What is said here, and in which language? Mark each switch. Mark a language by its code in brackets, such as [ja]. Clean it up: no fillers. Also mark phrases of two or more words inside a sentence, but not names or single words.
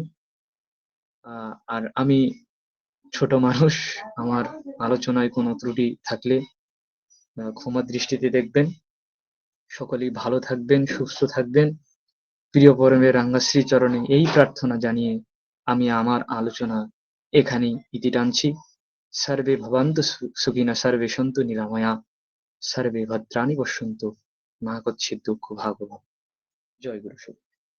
[bn] আর আমি ছোট মানুষ, আমার আলোচনায় কোনো ত্রুটি থাকলে ক্ষমা দৃষ্টিতে দেখবেন। সকলেই ভালো থাকবেন, সুস্থ থাকবেন। প্রিয় পরমের রাঙা শ্রীচরণে এই প্রার্থনা জানিয়ে আমি আমার আলোচনা এখানেই ইতি টানছি। [sa] সর্বে ভবন্তু সুখিনঃ, সর্বে সন্তু নিরাময়া, সর্বে ভদ্রাণি পশ্যন্তু, মা কচ্চিৎ দুঃখ ভাগ্ ভবেৎ। [bn] জয় গুরু।